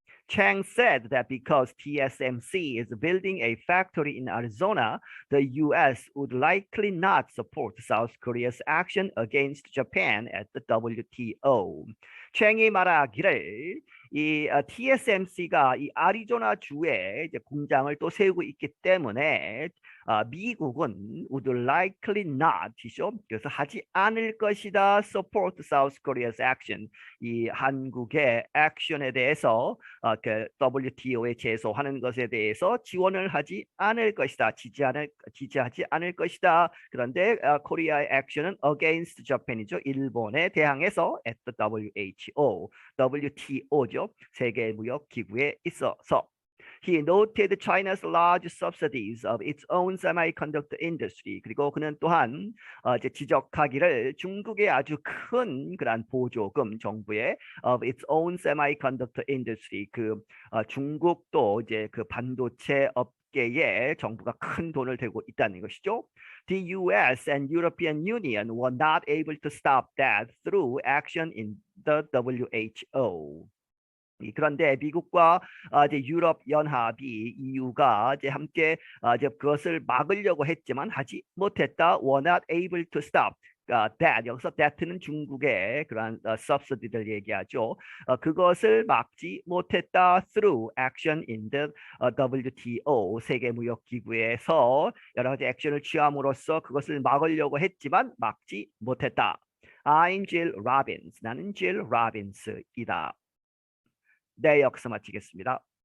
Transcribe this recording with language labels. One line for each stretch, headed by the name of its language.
English: Chang said that because TSMC is building a factory in Arizona, the U.S. would likely not support South Korea's action against Japan at the WTO.
Korean: 챙이 말하기를 이 TSMC가 이 아리조나 주에 이제 공장을 또 세우고 있기 때문에 미국은
English: would likely not
Korean: 이죠. 그래서 하지 않을 것이다.
English: Support South Korea's action.
Korean: 이 한국의 액션에 대해서 그 WTO에 제소하는 것에 대해서 지원을 하지 않을 것이다. 지지하지 않을 것이다. 그런데 코리아의 액션은
English: against Japan
Korean: 이죠. 일본에 대항해서
English: at the WHO,
Korean: WTO죠. 세계무역기구에 있어서.
English: He noted China's large subsidies of its own semiconductor industry.
Korean: 그리고 그는 또한 이제 지적하기를 중국의 아주 큰 그런 보조금 정부의
English: of its own semiconductor industry.
Korean: 그 중국도 이제 그 반도체 업계에 정부가 큰 돈을 대고 있다는 것이죠.
English: The U.S. and European Union were not able to stop that through action in the WHO.
Korean: 그런데 미국과 이제 유럽 연합이 EU가 이제 함께 이제 그것을 막으려고 했지만 하지 못했다.
English: were not able to stop. that
Korean: 여기서
English: that는
Korean: 중국의 그러한
English: subsidy를
Korean: 얘기하죠. 그것을 막지 못했다.
English: through action in the WTO
Korean: 세계무역기구에서 여러 가지 액션을 취함으로써 그것을 막으려고 했지만 막지 못했다.
English: I'm Jill Robbins.
Korean: 나는 Jill Robbins이다. 네, 여기서 마치겠습니다.